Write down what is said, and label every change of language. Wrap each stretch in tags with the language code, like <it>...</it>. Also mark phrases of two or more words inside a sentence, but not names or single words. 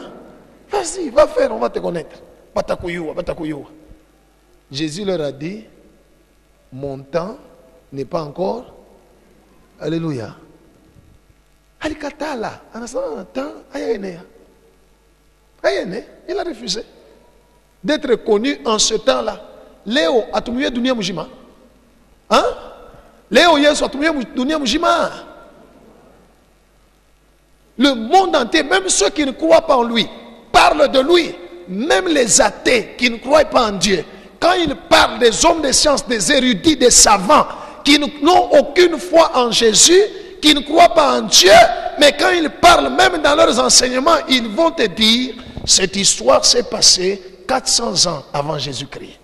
<fr>Vas-y, va faire, on va te connaître. Jésus leur a dit, mon temps n'est pas encore. Alléluia. Alikatala, il a refusé d'être connu en ce temps-là.</fr> <sw>Léo atumie dunia mujima.</sw> <fr>Hein?</fr> <sw>Léo yesu atumie dunia mujima.</sw> <fr>Le monde entier, même ceux qui ne croient pas en lui, parlent de lui. Même les athées qui ne croient pas en Dieu, quand ils parlent des hommes de science, des érudits, des savants, qui n'ont aucune foi en Jésus, qui ne croient pas en Dieu, mais quand ils parlent même dans leurs enseignements, ils vont te dire, cette histoire s'est passée 400 ans avant Jésus-Christ.</fr>